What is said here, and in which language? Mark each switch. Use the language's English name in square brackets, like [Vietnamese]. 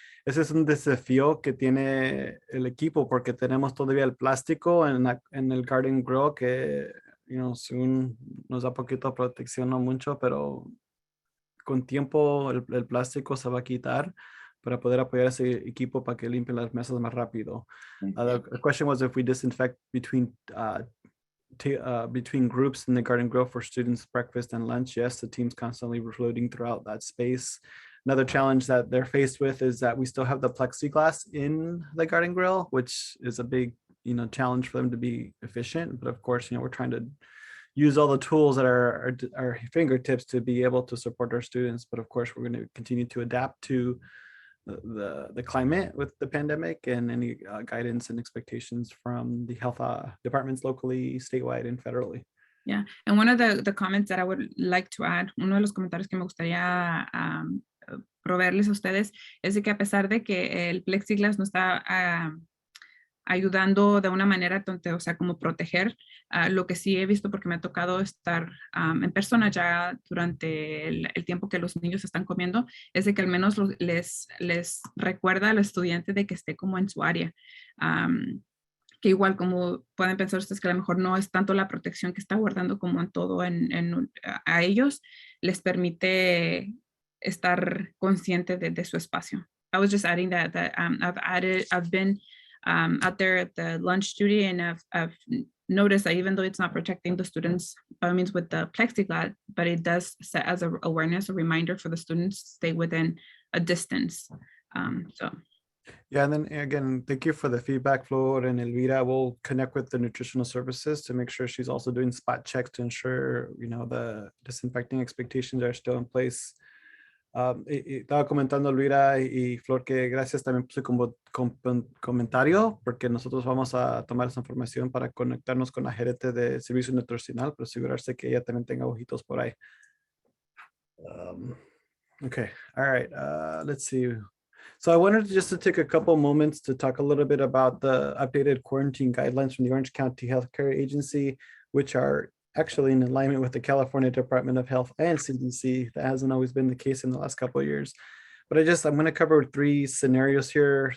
[Spanish] Ese es un desafío que tiene el equipo porque tenemos todavía el plástico en el Garden Grill que según nos da poquito protección, no mucho, pero con tiempo el plástico se va a quitar para poder apoyar a ese equipo para que limpien las mesas más rápido. [English] The question was if we disinfect between between groups in the garden grill for students breakfast and lunch. Yes, the team's constantly floating throughout that space. Another challenge that they're faced with is that we still have the plexiglass in the garden grill, which is a big, challenge for them to be efficient. But of course, we're trying to use all the tools at our fingertips to be able to support our students. But of course, we're going to continue to adapt to the climate with the pandemic and any guidance and expectations from the health departments locally, statewide, and federally. Yeah, and one of the comments that I would like to add, [Spanish] uno de los comentarios que me gustaría proveerles a ustedes es de que a pesar de que el plexiglas no está ayudando de una manera, o sea, como proteger, lo que sí he visto porque me ha tocado estar en persona ya durante el tiempo que los niños están comiendo, es de que al menos les recuerda al estudiante de que esté como en su área. Que igual como pueden pensar ustedes que a lo mejor no es tanto la protección que está guardando como en todo a ellos, les permite estar consciente de su espacio. [English] I was just adding that I've been out there at the lunch duty and I've noticed that even though it's not protecting the students, by means with the plexiglass, but it does set as an awareness, a reminder for the students to stay within a distance. Yeah, and then again, thank you for the feedback, Flor and Elvira. We'll connect with the nutritional services to make sure she's also doing spot checks to ensure, the disinfecting expectations are still in place. [Spanish] Estaba comentando Elvira y Flor que gracias también por su comentario, porque nosotros vamos a tomar esa información para conectarnos con la gerente de servicio nutricional para asegurarse que ella también tenga ojitos por ahí. [English] Okay, all right, let's see. So I wanted just to take a couple moments to talk a little bit about the updated quarantine guidelines from the Orange County Healthcare Agency, which are actually in alignment with the California Department of Health and CDC. That hasn't always been the case in the last couple of years. But I'm going to cover 3 scenarios here.